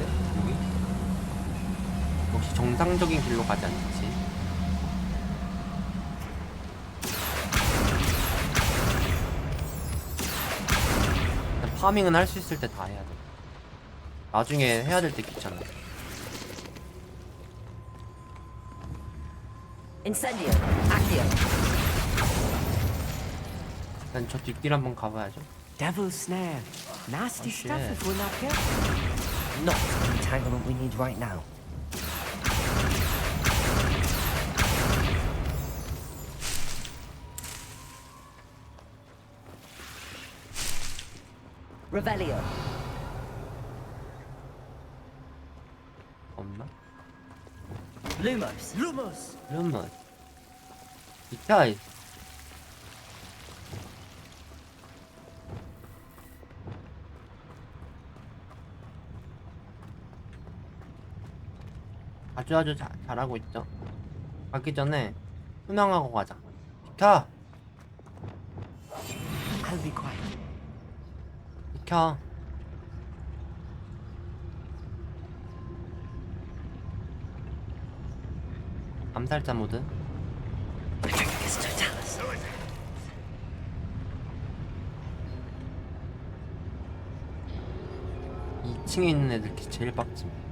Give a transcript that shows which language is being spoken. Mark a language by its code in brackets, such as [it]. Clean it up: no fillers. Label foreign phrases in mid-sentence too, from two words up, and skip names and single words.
[ko] 여기 역시 정상적인 길로 가지 않지. 파밍은 할 수 있을 때 다 해야 돼. 나중에 해야 될 때 귀찮아. [la] Incendio. Accio. [ko] 일단 저 뒷길 한번 가봐야죠. [en] Devil's snare. Nasty Oh, stuff shit. if we're not careful. Not the entanglement we need right now. [la] Revelio. [ko] 없나? [la] Lumos. Lumos. [ko] 그러면 이타이. 아주 잘하고 있죠. 가기 전에 순항하고 가자. 비켜. [en] I'll be quiet. [ko] 비켜. 암살자 모드. 2층에 있는 애들 제일 빡침.